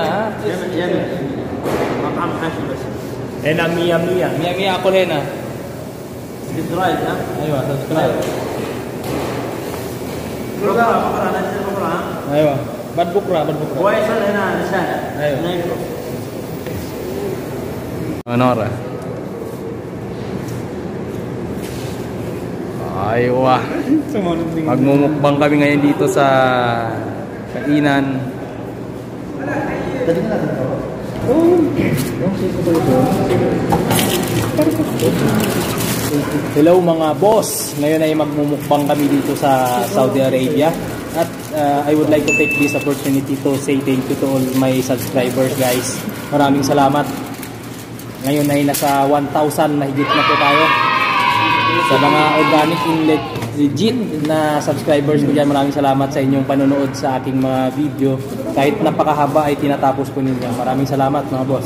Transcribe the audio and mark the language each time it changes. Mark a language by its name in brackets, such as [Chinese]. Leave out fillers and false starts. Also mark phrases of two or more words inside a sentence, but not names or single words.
[Arabic] يمي مطعم حاشي بس هنا 100 اكل هنا. سبسكرايب. ايوه سبسكرايب. بكره ايوه بعد بكره كويس. هنا الشارع. ايوه Nora. Aywa. [Filipino] Magmumukbang kami ngayon dito sa kainan. Hello mga boss. Ngayon ay magmumukbang kami dito sa Saudi Arabia. [English] At I would like to take this opportunity to say thank you to all my subscribers guys. [Filipino] Maraming salamat. Ngayon ay nasa 1,000 na higit na po tayo. Sa mga [English] organic and legit [Filipino] na subscribers ko dyan, maraming salamat sa inyong panonood sa aking mga video. Kahit napakahaba ay tinatapos ko ninyo. Maraming salamat mga boss.